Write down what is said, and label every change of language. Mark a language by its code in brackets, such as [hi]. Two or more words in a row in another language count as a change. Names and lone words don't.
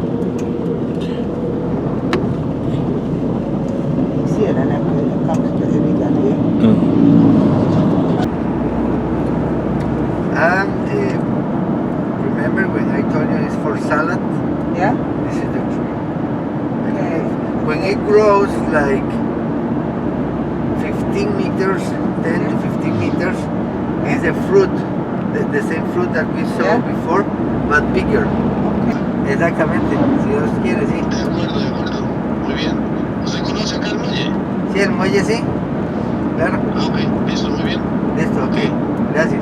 [fi] Siellä näkyy 2 eri väliä. [en] And remember when I told you it's for salad? Yeah? This is the tree. Okay. When it grows like 15 meters, 10 to 15 meters, is a fruit, the same fruit that we saw before, but bigger. Okay. [es] Exactamente, si Dios quiere, sí. De acuerdo. Muy bien. ¿Usted conoce acá el muelle? Sí, el muelle sí, claro. Ah, ok. Listo, muy bien. Listo, ok, gracias.